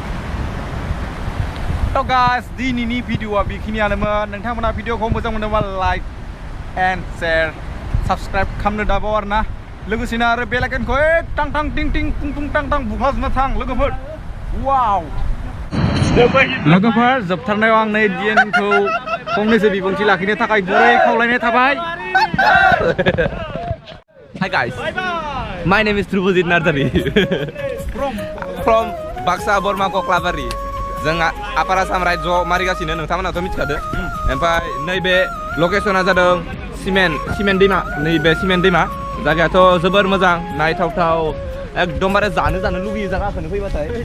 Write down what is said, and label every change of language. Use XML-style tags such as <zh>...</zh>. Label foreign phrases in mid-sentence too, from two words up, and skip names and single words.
<brx>थ' गाइस दिनैनि भिडिअआ बेखिनियानोमोन नोंथांमोना भिडिअखौ मोजां मोनोबा</brx> <en>like and share subscribe</en> <brx>खालामनो दाबाव आरोना लोगोसेनो आरो बेल आइकनखौ टां टां टिं टिं पुं पुं टां टां बुख्लाजोबना थां लोगोफोर वाव लोगोफोर जोबथारनायाव आं नै दिएनखौ फंनैसो बिबुंथि लाखिनो थाखाय गुरै खावलायनाय थाबाय</brx> <en>Hi guys, my name is Trubujit Nardari from Baksa Borma Koklabari</en> <brx>जों आपार आसाम रायजोआव मारिगासिनो नोंथांमोनाथ' मिथिखादो ओमफ्राय नैबे लकेसना जादों सिमेन दैमा नैबे सिमेन दैमा जायगायाथ' जोबोर मोजां नायथावथाव एकदमबारे जानो लुगैयो जायगाखौनो फैबाथाय</brx>